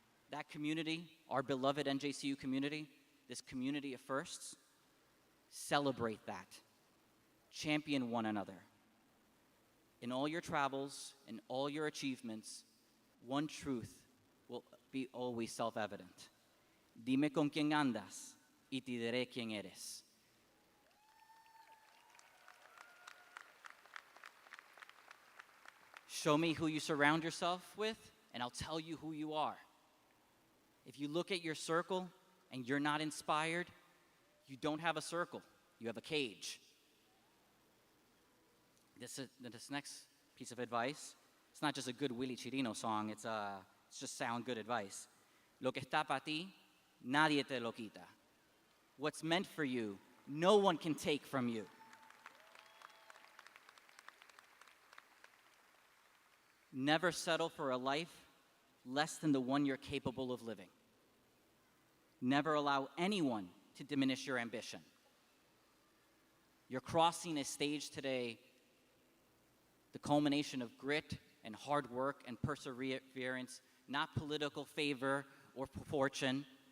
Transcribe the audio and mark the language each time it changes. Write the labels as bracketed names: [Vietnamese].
[English] That community, our beloved NJCU community, this community of firsts, celebrate that. Champion one another. In all your travels, in all your achievements, one truth will be always self-evident. [Spanish] Dime con quién andas y te diré quién eres. [English] Show me who you surround yourself with, and I'll tell you who you are. If you look at your circle and you're not inspired, you don't have a circle, you have a cage. This next piece of advice, it's not just a good Willie Chirino song, it's just sound good advice. [Spanish] Lo que está para ti, nadie te lo quita. [English] What's meant for you, no one can take from you. Never settle for a life less than the one you're capable of living. Never allow anyone to diminish your ambition. You're crossing a stage today, the culmination of grit and hard work and perseverance, not political favor or fortune.